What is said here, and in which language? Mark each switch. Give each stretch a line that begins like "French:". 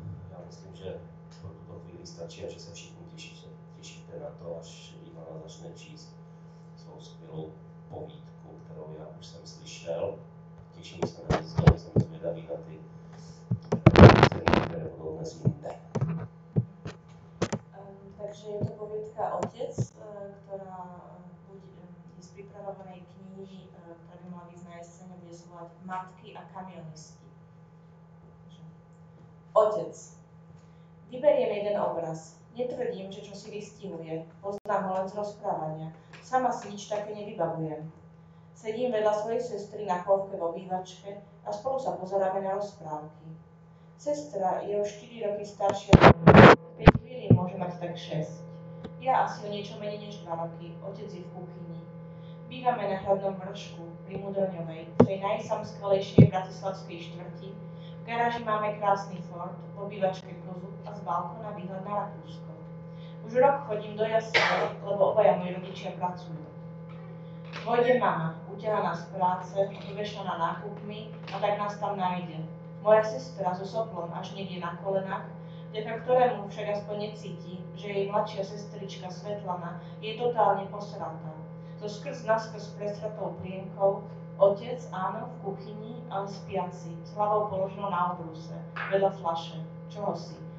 Czech: Já myslím, že pro tuto chvíli stačí a že se všichni těšíte na to, až Ivana začne číst svou skvělou povídku, kterou já už jsem slyšel. Těším se na ní, jsem zvědavý na ty scény, které budou dnes jinde.
Slovak: Takže je to poviedka Otec, ktorá je z pripravovanej knihy, ktorá by mala vyjsť na jeseň, bude sa volať Matky a kamionisti. Otec. Vyberiem jeden obraz. Netvrdím, že čo si vystihuje. Poznám ho len z rozprávania. Sama si nič také nevybavujem. Sedím vedľa svojej sestry na kovke v obývačke a spolu sa pozeráme na rozprávky. Sestra je o 4 roky staršia. Pri chvíli môže mať tak 6. Ja asi o niečo menej než 2 roky. Otec je v kuchyni. Bývame na hradnom vršku pri Mudroňovej, v tej najsamskvelejšej bratislavskej štvrti. V garáži máme krásny Ford, v obývačke kozu a z balkóna výhľad na Rakúsko. Už rok chodím do jasne, lebo obaja moji rodičia pracujú. Vojde mama, uťahaná z práce, obvešaná nákupmi a tak nás tam nájde. Moja sestra so soplom až niekde na kolenách, vďaka ktorému však aspoň necíti, že jej mladšia sestrička Svetlana je totálne posratá. So skrz naskrz presratou plienkou, otec, áno, v kuchyni, ale spiaci, s hlavou položenou na obrúse, vedľa fľaše, čohosi.